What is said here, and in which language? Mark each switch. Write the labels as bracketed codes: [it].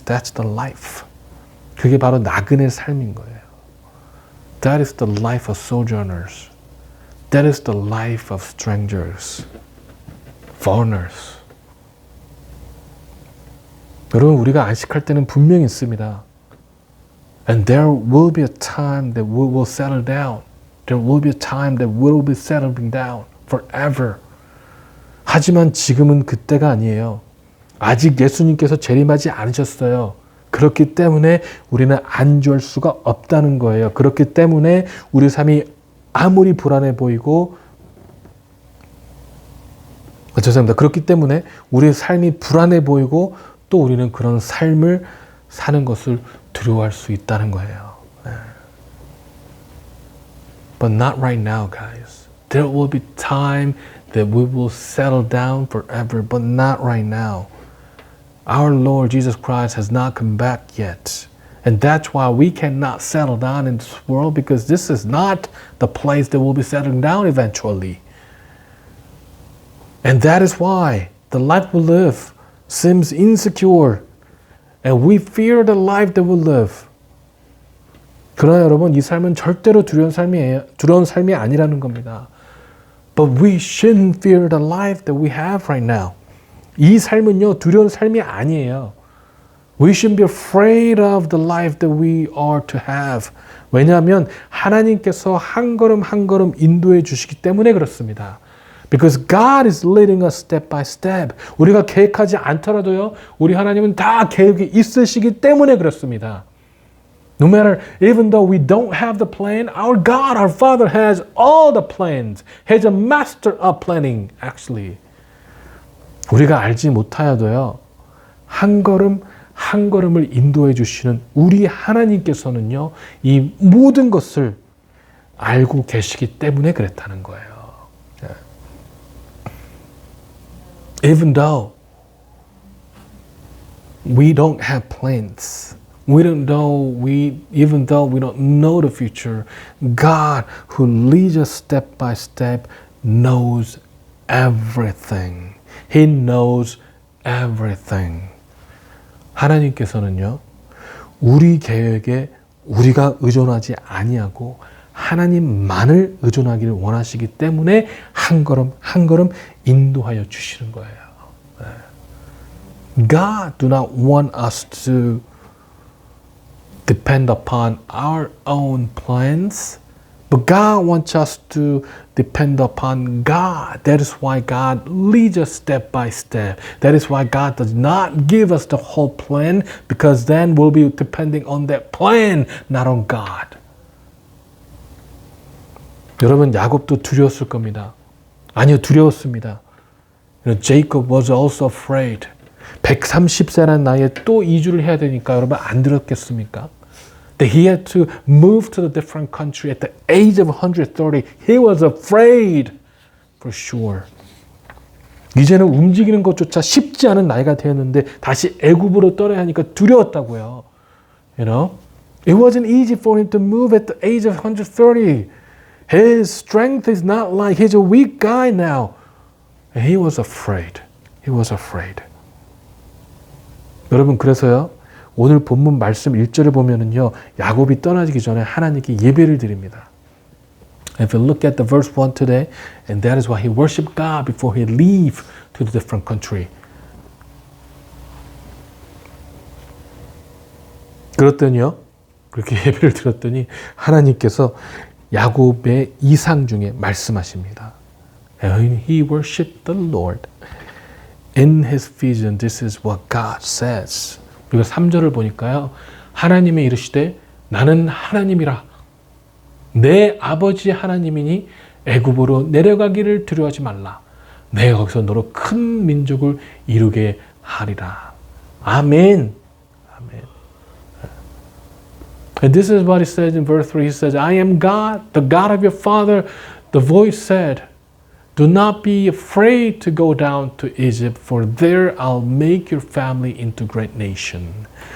[en] That's the life. [ko] 그게 바로 나그네 삶인 거예요. [en] That is the life of sojourners. That is the life of strangers, foreigners. [ko] 여러분, 우리가 안식할 때는 분명히 있습니다. [en] And there will be a time that we will settle down. There will be a time that we will be settling down forever. [ko] 하지만 지금은 그때가 아니에요. 아직 예수님께서 재림하지 않으셨어요. 그렇기 때문에 우리는 안주할 수가 없다는 거예요. 그렇기 때문에 우리 삶이 아무리 불안해 보이고 죄송합니다. 그렇기 때문에 우리의 삶이 불안해 보이고 또 우리는 그런 삶을 사는 것을 두려워할 수 있다는 거예요. [en] But not right now, guys. There will be time that we will settle down forever, but not right now. Our Lord Jesus Christ has not come back yet. And that's why we cannot settle down in this world, because this is not the place that we'll be settling down eventually. And that is why the life we live seems insecure. And we fear the life that we live. [ko] 그러나 여러분, 이 삶은 절대로 두려운 삶이 아니라는 겁니다. [en] But we shouldn't fear the life that we have right now. [ko] 이 삶은요, 두려운 삶이 아니에요. [en] We shouldn't be afraid of the life that we are to have. [ko] 왜냐하면 하나님께서 한 걸음 한 걸음 인도해 주시기 때문에 그렇습니다. [en] Because God is leading us step by step. [ko] 우리가 계획하지 않더라도요, 우리 하나님은 다 계획이 있으시기 때문에 그렇습니다. [en] No matter, even though we don't have the plan, our God, our Father has all the plans. He's a master of planning, actually. [ko] 우리가 알지 못하여도요, 한 걸음 한 걸음을 인도해 주시는 우리 하나님께서는요, 이 모든 것을 알고 계시기 때문에 그랬다는 거예요. [en] Even though we don't have plans, even though we don't know the future, God who leads us step by step knows everything. He knows everything. [ko] 하나님께서는요, 우리 계획에 우리가 의존하지 아니하고 하나님만을 의존하기를 원하시기 때문에 한 걸음 한 걸음 인도하여 주시는 거예요. [en] God do not want us to depend upon our own plans, but God wants us to depend upon God. That is why God leads us step by step. That is why God does not give us the whole plan, because then we'll be depending on that plan, not on God. [ko] 여러분, 야곱도 두려웠을 겁니다. 아니요, 두려웠습니다. [en] Jacob was also afraid. [ko] 130세라는 나이에 또 이주를 해야 되니까 여러분 안 들었겠습니까? [en] That he had to move to a different country at the age of 130. He was afraid for sure. [ko] 이제는 움직이는 것조차 쉽지 않은 나이가 되었는데 다시 애굽으로 떠나야 하니까 두려웠다고요. [en] You know? It wasn't easy for him to move at the age of 130. His strength is not like he's a weak guy now. And he was afraid. He was afraid. [ko] 여러분, 그래서요, 오늘 본문 말씀 1절을 보면은요, 야곱이 떠나기 전에 하나님께 예배를 드립니다. [en] If you look at the verse 1 today, and that is why he worshiped God before he leave to the different country. [ko] 그랬더니요, 그렇게 예배를 드렸더니 하나님께서 야곱의 이상 중에 말씀하십니다. [en] And he worshipped the Lord. In his vision, this is what God says. [ko] 그리고 3절을 보니까요, 하나님이 이르시되 나는 하나님이라. 내 아버지 하나님이니 애굽으로 내려가기를 두려워하지 말라. 내가 거기서 너로 큰 민족을 이루게 하리라. 아멘. 아멘. [en] And this is what he says in verse 3. He says, I am God, the God of your father. The voice said, do not be afraid to go down to Egypt, for there I'll make your family into great nation.